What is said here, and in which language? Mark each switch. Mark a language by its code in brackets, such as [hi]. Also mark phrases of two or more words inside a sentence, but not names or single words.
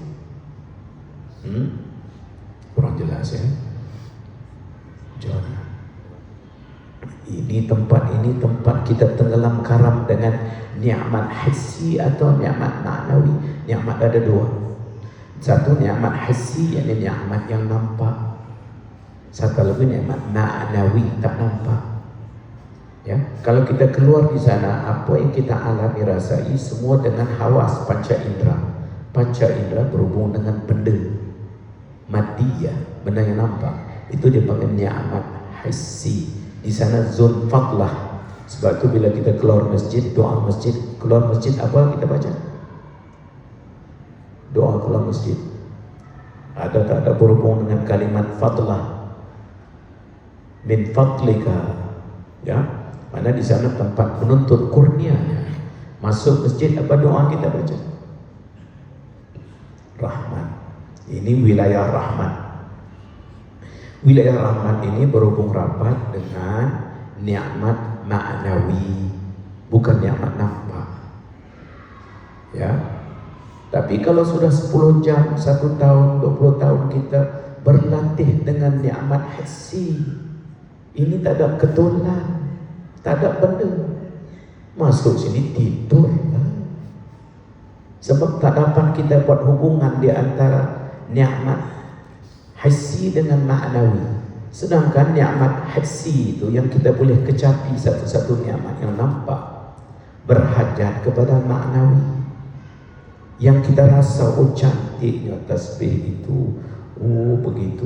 [ms] Kurang jelas ya. Jangan. Ini tempat kita tenggelam karam dengan nikmat hissi atau nikmat ma'nawi. Nikmat ada dua. Satu nikmat hissi, yakni nikmat yang nampak. Satu lagi nikmat ma'nawi, tak nampak. Ya, kalau kita keluar di sana, apa yang kita alami rasai semua dengan hawas panca indera. Panca indera berhubung dengan benda madiyah, benda yang nampak. Itu dipanggil ni'mat hissi. Di sana zon fadlah. Sebab itu bila kita keluar masjid, doa masjid, keluar masjid apa kita baca? Doa keluar masjid. Ada tak ada berhubung dengan kalimat fadlah? [ar] من فضلك. [ms] Ya, mana di sana tempat menuntut kurnianya. Masuk masjid apa doa kita baca? Rahman. Ini wilayah rahmat. Wilayah rahmat ini berhubung rapat dengan nikmat ma'nawi, bukan nikmat nampak. Ya. Tapi kalau sudah 10 jam, 1 tahun, 20 tahun kita berlatih dengan nikmat hissi, ini tak ada ketulan, tak ada benda. Masuk sini tidur. Sebab tak dapat kita buat hubungan di antara nikmat hissi dengan ma'nawi. Sedangkan nikmat hissi itu yang kita boleh kecapi satu-satu nikmat yang nampak, berhajat kepada ma'nawi. Yang kita rasa, oh cantiknya tasbih itu, oh begitu.